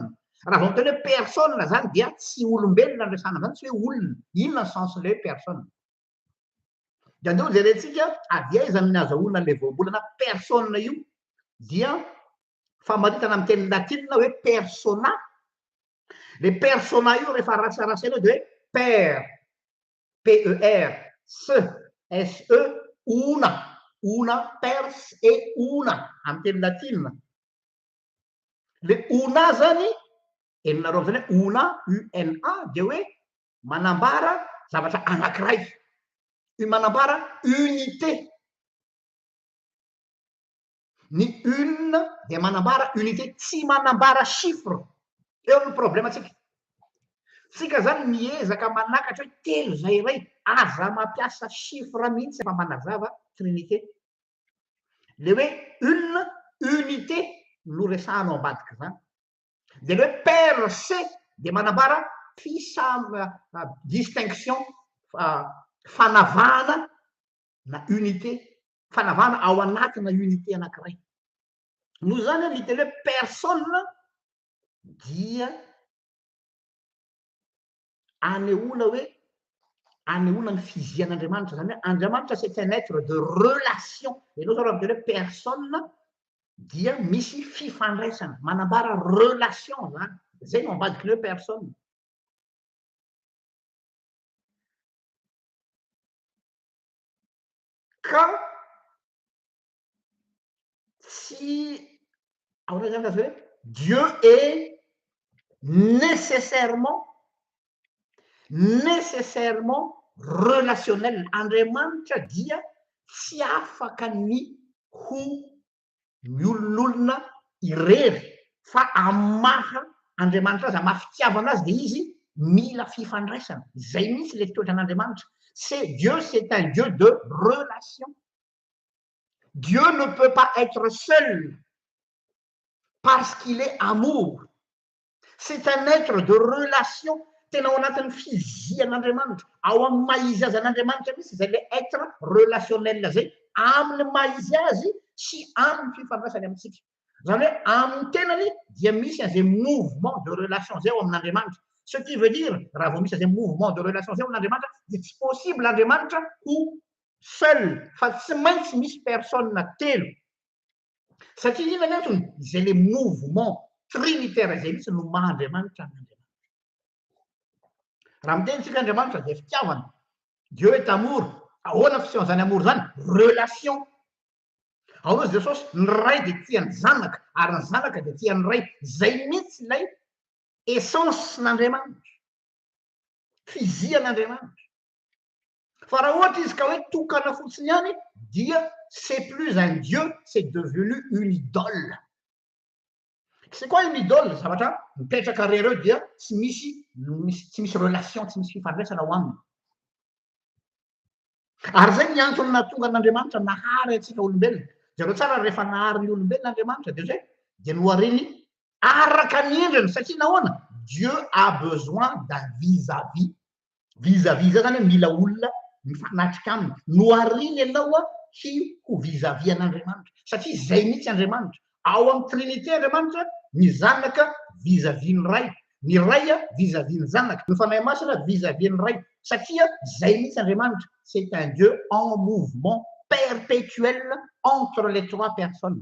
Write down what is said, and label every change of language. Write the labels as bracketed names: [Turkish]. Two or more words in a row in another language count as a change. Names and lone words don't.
[Malagasy] Raha vao miteny hoe personne zany dia tsy olombelona andresana zany tsy hoe olona inona ny sensin'le hoe personne. De andeo jerentsika avy aiza ny azahoana le voambolana personne io dia famaritana amin'ny teny latina hoe persona. Le persona io rehefa ratsarasaina de hoe [Latin] per per se una pers e una [Malagasy] amin'ny teny latina. Le una zany eninareo am'zany hoe una de hoe manambara zavatra anankiray manambara unité. Ny une de manambara unité tsy manambara chiffre. Eo ny problème tsika. Tsika zany miezaka manakatra hoe telo zay ray aza mampiasa chiffre mihitsy fa manazava trinité. Le hoe [French] une unité [Malagasy] no resahanao ambadika zany. De le hoe [Latin] per se [Malagasy] de manambara distinction fanavahana na unité fanavahana ao anatina unité anankiray. Noho zany ny teny hoe personne dia anehoana hoe anehoana ny fizian'Andriamanitra zany hoe Andriamanitra [French] c'est un être de relation. [Malagasy] Ianao zao raha miteny hoe personne dia misy fifandraisana, manambara relation zany. Zay no ambadiky ny hoe personne. Ka si ahoana zany hoe [French] Dieu est nécessairement relationnel. [Malagasy] Andriamanitra dia tsy afaka ny ho miolon'olona irery fa amaha Andriamanitra azy, amaha fitiavana azy dia izy mila fifandraisana. Zay mihitsy le toetran'Andriamanitra. [French] Dieu, c'est un Dieu de relation. Dieu ne peut pas être seul parce qu'il est amour. C'est un être de relation. [Malagasy] Tena ao anatin'ny fizian'Andriamanitra, ao amin'ny maha-izy azy an'Andriamanitra misy zay le [French] être relationnel [Malagasy] zay, amin'ny maha-izy azy sy amin'ny fifandraisany amintsika. Zany hoe amin'ny tenany dia misy an'izay [French] mouvement de relation [Malagasy] zay ao amin'Andriamanitra. [French] Ce qui veut dire, [Malagasy] raha vao misy an'izay [French] mouvement de relation [Malagasy] zay ao amin'Andriamanitra, dia tsy possible Andriamanitra ho seul, fa tsy maintsy misy personne telo. Satria inona ny antony? Zay le [French] mouvement trinitaire [Malagasy] zay mihitsy no maha-Andriamanitra amin'Andriamanitra. Raha miteny tsika Andriamanitra dia fitiavana. [French] Dieu est amour. [Malagasy] Ahoana fisehoana zany amour zany? Relation. Ao izy Jesosy ny ray dia tia ny zanaka ary ny zanaka dia tia ny ray. Zay mihitsy ilay essence n'Andriamanitra, fizian'Andriamanitra. Fa raha ohatra izy ka hoe tokana fotsiny ihany dia [French] c'est plus un Dieu, c'est devenu une idole. C'est quoi une idole? [Malagasy] Zavatra mipetraka rereo dia tsy misy relation, tsy misy fifandraisana ao aminy. Ary zay ny antony nahatonga an'Andriamanitra nahary antsika olombelona. Zareo tsara rehefa nahary ny olombelona Andriamanitra dia zay dia nohariny araka ny endriny. Satria nahoana? [French] Dieu a besoin d'un vis-à-vis. [Malagasy] Vis-à-vis zany hoe mila olona mifanatrika aminy. Nohariny aloha ho vis-à-vis an'Andriamanitra. Satria zay mihitsy Andriamanitra. Ao amin'ny trinité Andriamanitra, ny zanaka vis-à-vis ny ray, ny ray vis-à-vis ny zanaka, ny fanahy masina vis-à-vis ny ray. Satria zay mihitsy Andriamanitra. [French] C'est un Dieu en mouvement perpétuel entre les trois personnes.